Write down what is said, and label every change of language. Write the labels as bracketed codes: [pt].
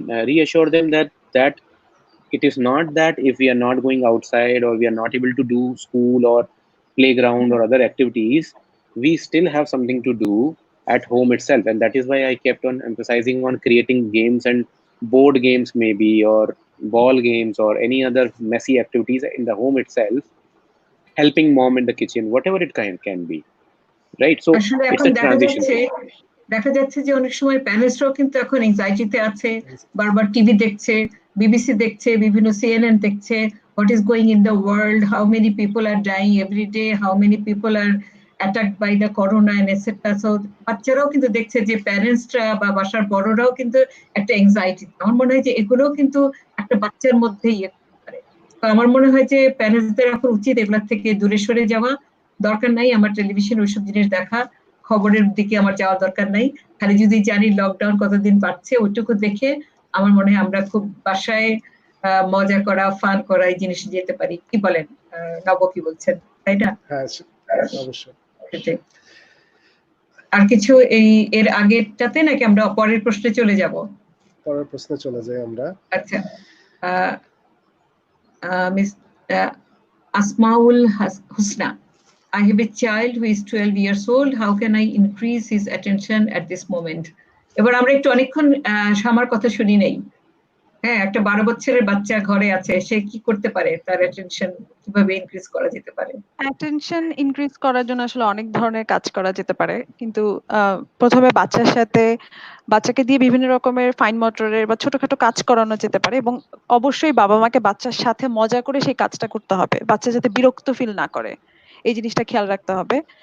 [en] Reassure them that it is not that if we are not going outside, or we are not able to do school or playground or other activities, we still have something to do at home itself. And that is why I kept on emphasizing on creating games, and board games maybe, or ball games, or any other messy activities in the home itself, helping mom in the kitchen, whatever it can be, right? So it's a transition. [bn] দেখা যাচ্ছে যে অনেক সময় প্যারেন্টসরাও কিন্তু এখন এনজাইটিতে আছে, বারবার TV দেখছে, বিবিসি দেখছে, বিভিন্ন সিএনএন দেখছে, [en] what is going in the world, how many people are [bn] dying every day, how many people are [en] Attacked by the corona and etcetera. [bn] So বাচ্চারাও কিন্তু দেখছে যে প্যারেন্টসরা বা বাসার বড়রাও কিন্তু একটা এংজাইটি। আমার মনে হয় যে এগুলোও কিন্তু একটা বাচ্চার মধ্যে ইয়ে করতে পারে। তো আমার মনে হয় যে প্যারেন্টসদের এখন উচিত এগুলোর থেকে দূরে সরে যাওয়া। দরকার নাই আমার টেলিভিশন ওইসব জিনিস দেখা, খবরের দিকে আমার যাওয়ার দরকার নাই। খালি যদি জানি লকডাউন কতদিন বাড়ছে ওইটুকু দেখে আমার মনে হয় আমরা খুব বাসায় মজা করা, ফান করা এই জিনিস যেতে পারি। কি বলেন নব, কি বলছেন, তাই না? হ্যাঁ, অবশ্যই। আর কিছু এর আগেরটাতে নাকি আমরা পরের প্রশ্নে চলে যাব? পরের প্রশ্নে চলে যাই আমরা। [en] আচ্ছা, Miss Asmaul Husna, I have a child who is 12 years old. How can I increase his attention at this moment? [bn] এবার আমরা একটু অনেকক্ষণ শামার কথা শুনি নেই। হ্যাঁ, একটা 12 বছরের বাচ্চা ঘরে আছে, সে কি করতে পারে, তার অ্যাটেনশন কিভাবে ইনক্রিজ করা যেতে পারে? অ্যাটেনশন ইনক্রিজ করার জন্য আসলে অনেক ধরনের কাজ করা যেতে পারে, কিন্তু প্রথমে বাচ্চাকে দিয়ে বিভিন্ন রকমের ফাইন মোটরের বা ছোটখাটো কাজ করানো যেতে পারে, এবং অবশ্যই বাবা মাকে বাচ্চার সাথে মজা করে সেই কাজটা করতে হবে, বাচ্চা যাতে বিরক্ত ফিল না করে এই জিনিসটা খেয়াল রাখতে হবে।